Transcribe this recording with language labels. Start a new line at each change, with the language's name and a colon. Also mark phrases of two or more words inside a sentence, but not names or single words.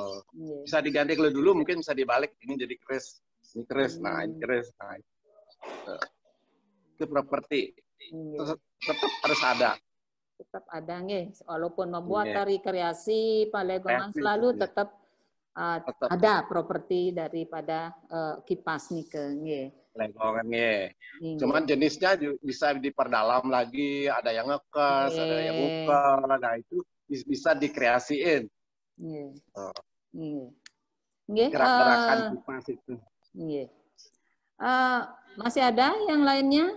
Indonesian: Bisa diganti kalau dulu mungkin bisa dibalik ini jadi keris. Ini keris, nah ini keris. Nah, itu properti. Tetap harus ada. Tetap ada nggih, walaupun membuat tari kreasi palegongan selalu tetap ada properti daripada kipas nike nggih. Legongan nggih. Cuman jenisnya bisa diperdalam lagi, ada yang ngekes, ada yang ukel, nah itu bisa dikreasiin. Nggih. Gerak-gerakan kipas itu. Nggih. Masih ada yang lainnya?